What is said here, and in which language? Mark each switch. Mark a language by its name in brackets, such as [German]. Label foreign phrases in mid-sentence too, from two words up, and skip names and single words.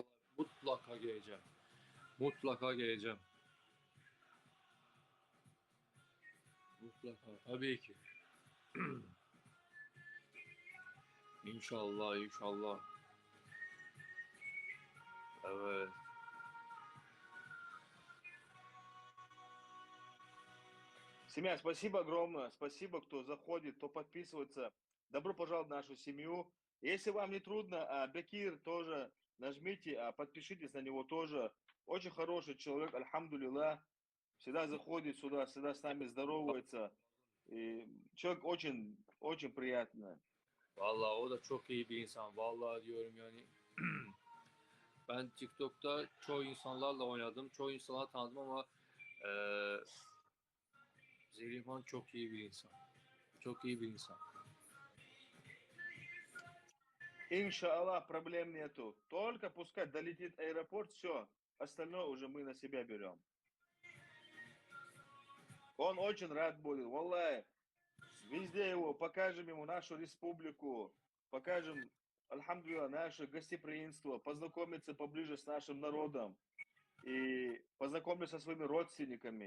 [Turkish] inşallah mutlaka geleceğim. Mutlaka geleceğim. Mutlaka. Tabii ki. İnşallah, inşallah. Evet. [Russian] Семья, спасибо огромное. Спасибо, кто заходит, кто подписывается. Добро пожаловать в нашу семью. Если вам не трудно, Бекир тоже нажмите, подпишитесь на него тоже. Очень хороший человек, альхамдулилlah. Всегда заходит сюда, всегда с нами здоровается. И человек очень, очень приятный. [Turkish] Vallahi o da çok iyi bir insan. Vallahi diyorum yani. Ben TikTok'ta çoğu insanlarla oynadım. Çoğu insanları tanıdım ama Zelihan çok iyi bir insan. Çok iyi bir insan. [Russian] Иншаллах, проблем нету. Только пускай долетит аэропорт, все. Остальное уже мы на себя берем. Он очень рад будет. Валлай, везде его, покажем ему нашу республику, покажем, альхамдулилlah, наше гостеприимство, познакомиться поближе с нашим народом и познакомиться со своими родственниками.